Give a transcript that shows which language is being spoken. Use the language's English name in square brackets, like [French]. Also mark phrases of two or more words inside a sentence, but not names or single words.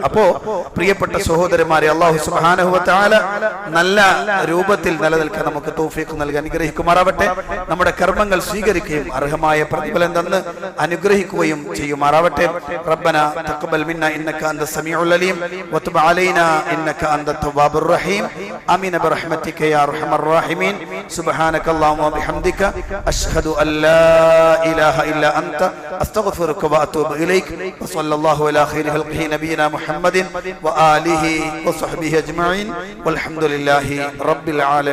[Malayalam] അപ്പോ പ്രിയപ്പെട്ട സഹോദരന്മാരെ, [Arabic] الله سبحانه وتعالى [Malayalam] നല്ല രൂപത്തിൽ നിലനിൽക്കാൻ നമുക്ക് തൗഫീഖ് നൽകി അനുഗ്രഹിക്കുമാറാവട്ടെ. നമ്മുടെ കർമ്മങ്ങൾ സ്വീകരിക്കുകയും അർഹമായ പ്രതിഫലം തന്ന് അനുഗ്രഹിക്കുകയും ചെയ്യുമാറാവട്ടെ. [Arabic] ربنا تقبل منا إنك أنت السميع العليم وتب علينا إنك أنت التواب الرحيم آمين برحمتك يا أرحم الراحمين سبحانك اللهم وبحمدك أشهد أن لا إله إلا أنت أستغفرك وأتوب إليك وصلى الله على خير خلقه نبينا محمد وآله وصحبه أجمعين والحمد لله رب العالمين.